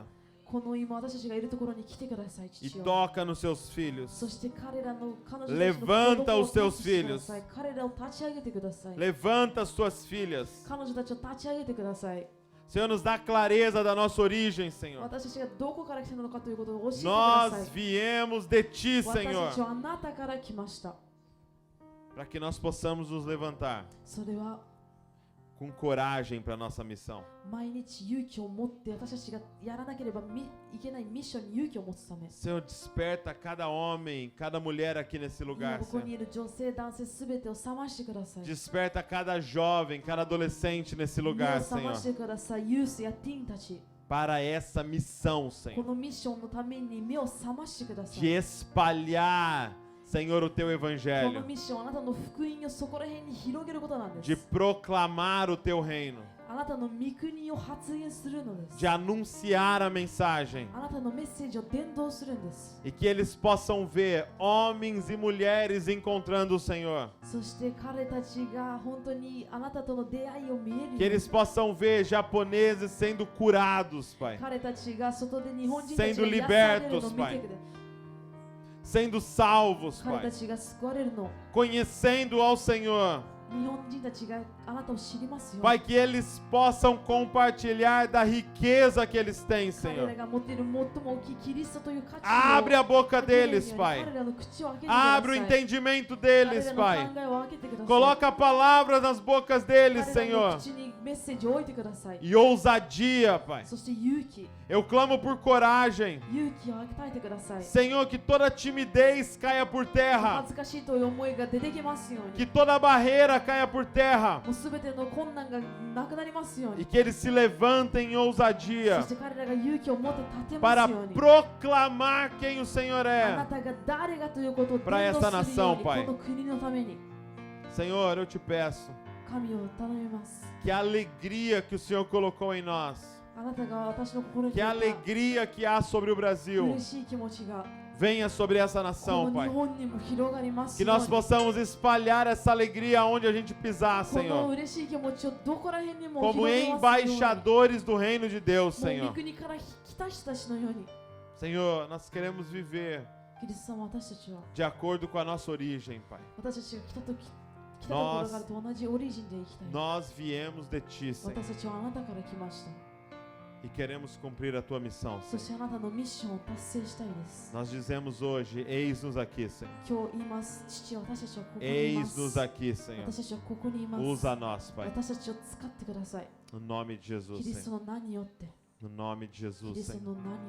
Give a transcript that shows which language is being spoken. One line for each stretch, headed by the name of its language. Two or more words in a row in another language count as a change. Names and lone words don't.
Japanese: この今私たちがいるところに来てください。
Portuguese: e
Japanese: 父よ。
Portuguese: toca nos seus filhos.
Japanese: そして彼女たちの
Portuguese: Levanta
Japanese: 子供を
Portuguese: os teus
Japanese: 立ちしてくだ
Portuguese: filhos.
Japanese: さい。彼らを立ち上げてください。
Portuguese: Levanta as tuas filhas.
Japanese: 彼女たちを立ち上げてください。
Portuguese: Senhor, nos dá clareza da nossa origem, Senhor.
Japanese: 私たちがどこから来たのかということを教えてくだ
Portuguese: Nós
Japanese: さい。
Portuguese: viemos de ti,
Japanese: 私た
Portuguese: Senhor,
Japanese: ちはあなたから来ました。
Portuguese: para que nós possamos nos levantar
Japanese: それは
Portuguese: com coragem para a nossa missão.
Japanese: 毎日勇気を持って私たちがやらなければいけないミッションに勇気を持つため。
Portuguese: Senhor, desperta cada homem, cada mulher aqui nesse
Japanese: 今
Portuguese: lugar,
Japanese: ここ
Portuguese: Senhor.
Japanese: にいる女性、男性すべてを覚ましてください。
Portuguese: Desperta cada jovem, cada adolescente nesse
Japanese: 目を
Portuguese: lugar,
Japanese: 覚ま
Portuguese: Senhor,
Japanese: してください。ユースやティーンたち。
Portuguese: para essa missão,
Japanese: こ
Portuguese: Senhor,
Japanese: のミッションのために目を覚ましてくださ
Portuguese: de
Japanese: い。
Portuguese: espalhar, Senhor, o teu
Japanese: この
Portuguese: evangelho,
Japanese: ミッション、あなたの福音をそこら辺に広げることなんで
Portuguese: de
Japanese: す。
Portuguese: proclamar o teu reino,
Japanese: あなたの御国を発言するのです。
Portuguese: de anunciar a mensagem,
Japanese: あなたのメッセージを伝道するんです。
Portuguese: e que eles possam ver homens e mulheres encontrando o Senhor,
Japanese: そして彼たちが本当にあなたとの出会いを見えるよう
Portuguese: que
Japanese: に
Portuguese: eles possam ver japoneses sendo curados, Pai,
Japanese: 彼たちが外で日本人たち
Portuguese: sendo
Japanese: が癒されるのを
Portuguese: libertos,
Japanese: 見
Portuguese: Pai,
Japanese: てくれ。
Portuguese: sendo salvos,
Japanese: 彼
Portuguese: Pai,
Japanese: たちが救われるの。
Portuguese: conhecendo ao Senhor.
Japanese: 日本人たちがあなたを知りますよ。
Portuguese: Pai, que eles possam compartilhar da riqueza que eles têm,
Japanese: 彼ら
Portuguese: Senhor.
Japanese: が持っている最も大きいキリストという価値を
Portuguese: Abre a boca
Japanese: 開けれるよう
Portuguese: deles,
Japanese: に
Portuguese: Pai.
Japanese: 彼らの口を開けてください。
Portuguese: Abre o entendimento
Japanese: 彼
Portuguese: deles,
Japanese: らの
Portuguese: Pai.
Japanese: 考えを開けてください。
Portuguese: Coloca palavras nas bocas deles,
Japanese: 彼らの
Portuguese: Senhor.
Japanese: 口にメッセージを置いてください。
Portuguese: E ousadia, Pai.
Japanese: そして勇気
Portuguese: Eu clamo por coragem.
Japanese: 勇気を与えてください。
Portuguese: Senhor, que toda timidez caia por terra.
Japanese: 恥ずかしいという思いが出てきますよう
Portuguese: Que
Japanese: に。
Portuguese: toda barreira caia por terra.
Japanese: もうすべての困難がなくなりますよう
Portuguese: E
Japanese: に。
Portuguese: que eles se levantem em
Japanese: そ
Portuguese: ousadia
Japanese: して彼らが勇気を持って立てま
Portuguese: para
Japanese: すように。
Portuguese: proclamar quem o Senhor
Japanese: あな
Portuguese: é.
Japanese: たが誰がということを伝
Portuguese: Para essa
Japanese: 道するよう
Portuguese: nação,
Japanese: に、
Portuguese: Pai.
Japanese: この国のために
Portuguese: Senhor, eu te peço
Japanese: 神を頼みます。
Portuguese: que a alegria que o Senhor colocou em nós,
Japanese: あなたが私の心に
Portuguese: que a
Japanese: 入れた
Portuguese: alegria que há sobre o Brasil
Japanese: 嬉しい気持ちが
Portuguese: venha sobre essa
Japanese: こ
Portuguese: nação,
Japanese: の日
Portuguese: Pai.
Japanese: 本にも広がります
Portuguese: Que
Japanese: よう
Portuguese: nós
Japanese: に。
Portuguese: possamos espalhar essa alegria onde a gente pisar,
Japanese: この
Portuguese: Senhor.
Japanese: 嬉しい気持ちをどこら辺にも
Portuguese: Como
Japanese: 広げますように。
Portuguese: embaixadores do reino de Deus,
Japanese: もう御
Portuguese: Senhor.
Japanese: 国から来た人たちのように。
Portuguese: Senhor, nós queremos viver
Japanese: キリスト様、私たちは
Portuguese: de acordo com a nossa origem, Pai.
Japanese: 私たちが来たところからと同じオリジンで生きたい。
Portuguese: Nós viemos de Ti, Senhor.
Japanese: 私たちはあなたから来ました。
Portuguese: E queremos cumprir a Tua missão,
Japanese: そしてあ
Portuguese: Senhor.
Japanese: なたのミッションを達成したいです。
Portuguese: Nós dizemos hoje, eis-nos aqui, Senhor.
Japanese: 今日言います。父は私たちはここにいます。
Portuguese: Eis-nos aqui, Senhor.
Japanese: 私たちはここにいます。
Portuguese: Usa nós, Pai.
Japanese: 私たちを使ってください。
Portuguese: No nome de
Japanese: キ
Portuguese: Jesus,
Japanese: リスト
Portuguese: Senhor.
Japanese: の名によって。
Portuguese: No nome de
Japanese: キ
Portuguese: Jesus,
Japanese: リスト
Portuguese: Senhor.
Japanese: の名に